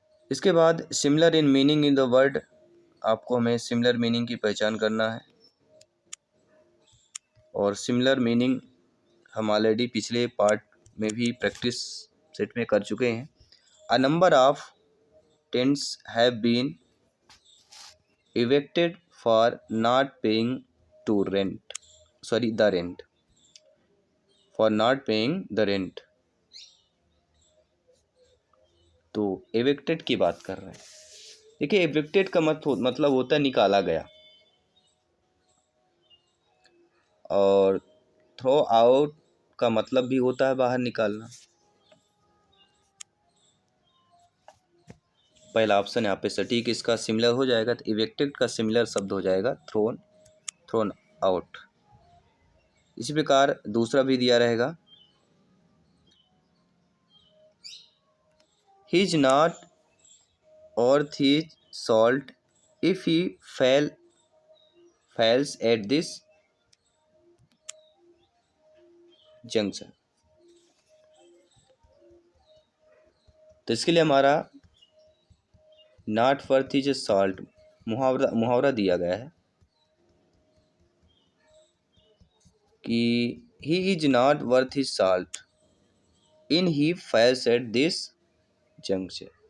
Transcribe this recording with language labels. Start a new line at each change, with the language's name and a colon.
Hindi: इसके बाद similar in meaning in the word, आपको हमें सिमिलर मीनिंग की पहचान करना है। और सिमिलर मीनिंग हम ऑलरेडी पिछले पार्ट में भी प्रैक्टिस सेट में कर चुके हैं।
English: A number of tents have been evicted for not paying to rent, sorry the rent, for not paying the rent।
Hindi: तो evicted की बात कर रहे हैं। देखिए evicted का मतलब होता है निकाला गया, और थ्रो आउट का मतलब भी होता है बाहर निकालना। पहला ऑप्शन यहाँ पे सटीक इसका सिमिलर हो जाएगा, तो evicted का सिमिलर शब्द हो जाएगा थ्रोन, थ्रोन आउट। इसी प्रकार दूसरा भी दिया रहेगा,
English: he is not worth his salt if he fails at this junction।
Hindi: तो इसके लिए हमारा नॉट वर्थ इज सॉल्ट मुहावरा दिया गया है कि
English: He is not worth his salt in he fails at this junction.